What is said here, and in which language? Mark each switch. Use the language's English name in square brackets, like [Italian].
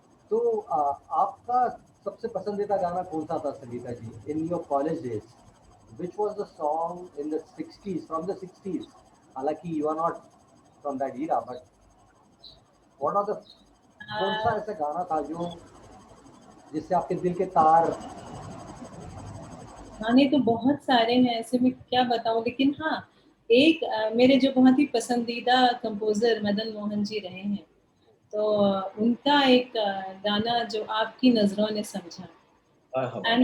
[Hindi] तो आपका सबसे पसंदीदा गाना कौन सा था संगीता जी [English] In your college days? Which was the song in the 60s, from the 60s? [Hindi] हालांकि [English] you are not from that era, but what are the, [Hindi] कौन सा ऐसा गाना था जो जिससे आपके दिल के तार? गाने तो बहुत सारे हैं, ऐसे में क्या बताऊं, लेकिन हाँ, एक मेरे जो बहुत ही पसंदीदा कंपोजर मदन मोहन जी रहे हैं, तो उनका एक गाना जो आपकी नजरों ने समझा, एंड